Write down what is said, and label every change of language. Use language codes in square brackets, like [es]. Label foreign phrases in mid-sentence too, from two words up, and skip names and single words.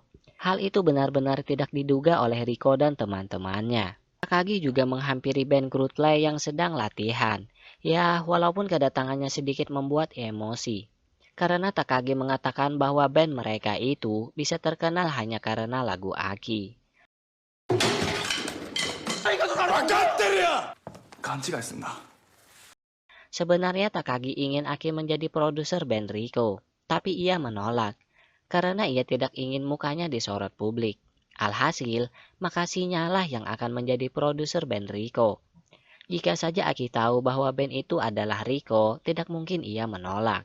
[id] Hal itu benar-benar tidak diduga oleh Rico dan teman-temannya. Takagi juga menghampiri band Crudplay yang sedang latihan. Ya, walaupun kedatangannya sedikit membuat emosi. Karena Takagi mengatakan bahwa band mereka itu bisa terkenal hanya karena lagu Aki. [ja] 勘違いすんな。 [id] Sebenarnya Takagi ingin Aki menjadi produser band Rico, tapi ia menolak karena ia tidak ingin mukanya disorot publik. Alhasil, makasihnya lah yang akan menjadi produser band Rico. Jika saja Aki tahu bahwa band itu adalah Rico, tidak mungkin ia menolak.